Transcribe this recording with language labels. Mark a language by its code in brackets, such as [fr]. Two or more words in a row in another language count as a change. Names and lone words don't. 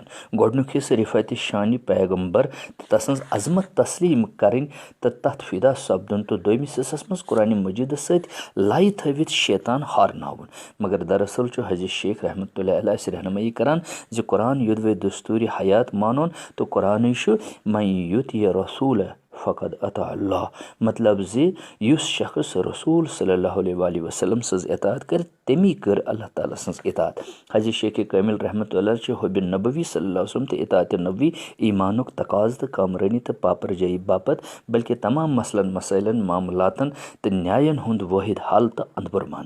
[ks] گۄڈنیُک حِصہٕ رِفعتِ شانہِ پیغمبر تہٕ تسٕنٛز عظمت تسلیٖم کَرٕنۍ تہٕ تَتھ فِدا سپدُن تہٕ دوٚیمِس حِصَس منٛز قرآنِ مجیٖدَس سۭتۍ لَے تھٲوِتھ شیطان ہارناوُن. مگر دراصل چھُ حضرت شیخ [ar] رحمتہ اللہ علیہ [ks] اَسہِ رہنمٲیی کران زِ قرآن یوٚدوَے دستوٗرِ حیات مانُن تہٕ قرآنٕے چھُ [ar] من یُطیع رسوٗلہ فقد اطاع اللہ [ks] مطلب زِ یُس شخص رسوٗل [ar] صلی اللہ علیہ وسلم [ks] سٕنٛز اطاعت کَرِ تٔمی کٔر اللہ تعالیٰ سٕنٛز اطاعت. حضرت شیخ کامِل [ar] رحمتہ اللہ [ks] چھِ حُبِ نبوی [ar] صلی اللہ علیہ وسلم [ks] تہٕ اطاعتِ نبوی ایٖمانُک تقاضہٕ تہٕ کامرٲنی تہٕ پاپرجٲیی باپت بلکہِ تمام مسلن مسٲیلن معاملاتن تہٕ نیاین ہُنٛد وٲحد حل تہٕ اندبُر مانان.